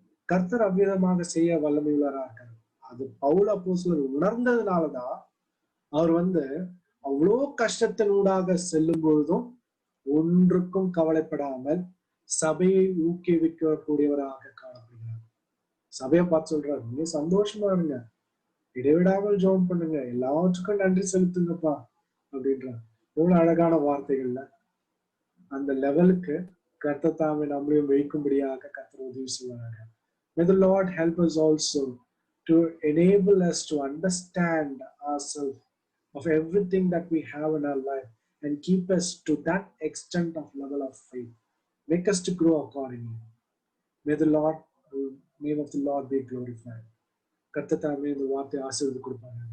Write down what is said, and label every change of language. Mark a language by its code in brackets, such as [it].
[ta] கர்த்தர் அவ்விதமாக செய்ய வல்லமை உள்ளவராக அது பவுல் அப்போஸ்தலர் உணர்ந்ததுனாலதான் அவர் அவ்வளோ கஷ்டத்தினூடாக செல்லும் பொழுதும் ஒன்றுக்கும் கவலைப்படாமல் சபையை ஊக்குவிக்கக்கூடியவராக காணப்படுகிறார். சபையை பார்த்து சொல்றாரு, நீங்க சந்தோஷமா இருங்க, இடைவிடாமல் ஜெபம் பண்ணுங்க, எல்லாவற்றுக்கும் நன்றி செலுத்துங்கப்பா அப்படின்றார். எவ்வளவு அழகான வார்த்தைகள்ல அந்த லெவலுக்கு கர்த்தர் தாமே நம்மளையும் வைக்கும்படியாக கர்த்தர் உதவி செய்வாங்க. [en] May the Lord help us also to enable us to understand ourselves of everything that we have in our life and keep us to that extent of level of faith. Make us to grow accordingly. May the name of the Lord be glorified. [ta] கர்த்தர் இந்த வார்த்தை ஆசீர்வாதம் கொடுப்பாங்க.